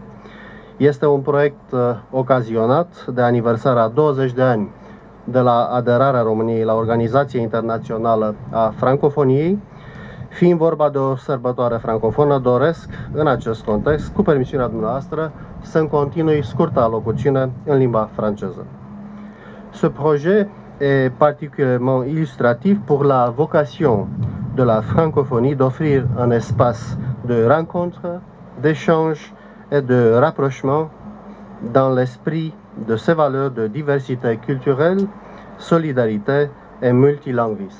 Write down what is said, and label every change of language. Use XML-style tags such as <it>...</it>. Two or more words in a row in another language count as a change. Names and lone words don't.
<ro>Este un proiect ocazionat de aniversarea a 20 de ani de la aderarea României la Organizația Internațională a Francofoniei. Fiind vorba de o sărbătoare francofonă, doresc, în acest context, cu permisiunea dumneavoastră, să-mi continui scurta alocuțiune în limba franceză.</ro> <fr>Ce projet est particulièrement illustratif pour la vocation de la francophonie d'offrir un espace de rencontre, d'échange et de rapprochement dans l'esprit de ses valeurs de diversité culturelle, solidarité et multilinguisme.</fr>